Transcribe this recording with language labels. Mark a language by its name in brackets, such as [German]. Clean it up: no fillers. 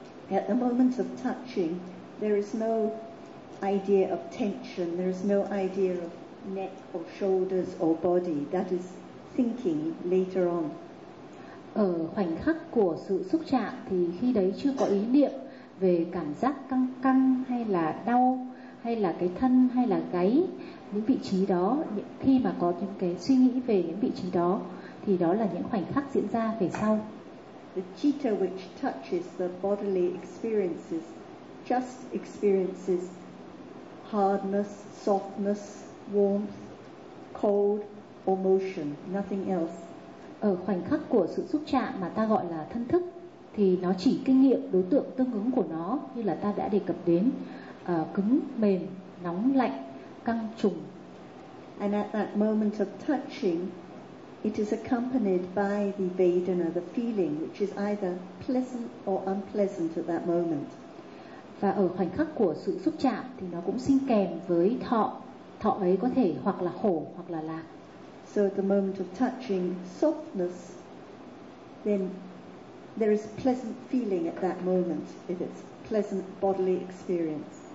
[English] At the moment of touching, there is no idea of tension, there is no idea of neck or shoulders or body. That is thinking later on. [Vietnamese] Ở khoảnh khắc của sự xúc chạm thì khi đấy chưa có ý niệm về cảm giác căng căng hay là đau hay là cái thân hay là gáy, những vị trí đó. Khi mà có những cái suy nghĩ về những vị trí đó thì đó là những khoảnh khắc diễn ra về sau. [English] The citta which touches the bodily experiences just experiences hardness, softness, warmth, cold or motion, nothing else. [Vietnamese] Ở khoảnh khắc của sự xúc chạm mà ta gọi là thân thức thì nó chỉ kinh nghiệm đối tượng tương ứng của nó, như là ta đã đề cập đến cứng, mềm, nóng, lạnh, căng, trùng. [English] And at that moment of touching, it is accompanied by the vedana, the feeling, which is either pleasant or unpleasant at that moment. [Vietnamese] Và ở khoảnh khắc của sự xúc chạm thì nó cũng sinh kèm với thọ. Thọ ấy có thể hoặc là khổ hoặc là lạc. [English] So at the moment of touching, softness, then there is pleasant feeling at that moment if it's pleasant bodily experience.